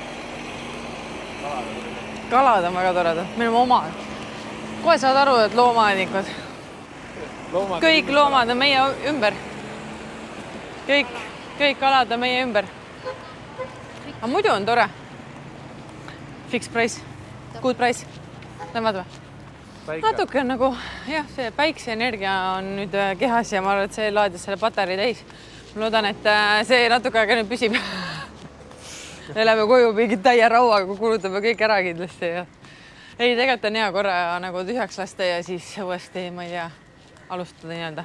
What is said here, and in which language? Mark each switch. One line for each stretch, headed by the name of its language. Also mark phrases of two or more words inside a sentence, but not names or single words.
Estonian: Kalad on väga toredad, meil on omad. Kohe saad aru, et loomaanikud. Kõik loomad on meie ümber. Kõik kalad on meie ümber. Aga muidu on tore.
English: Fix price, good price.
Estonian: Lämvad või? Natuke on nagu, jah, see päikseenergia on nüüd kehas ja ma arvan, et see laadis selle patarei täis. Ma loodan, et see natuke aega nüüd püsib. Me läheme koju mingi täie rauaga, kulutame kõik ära kindlasti. Ja. Ei, tegelikult on hea korra nagu tühjaks lasta ja siis uuesti, ma ei tea, alustada nii-öelda.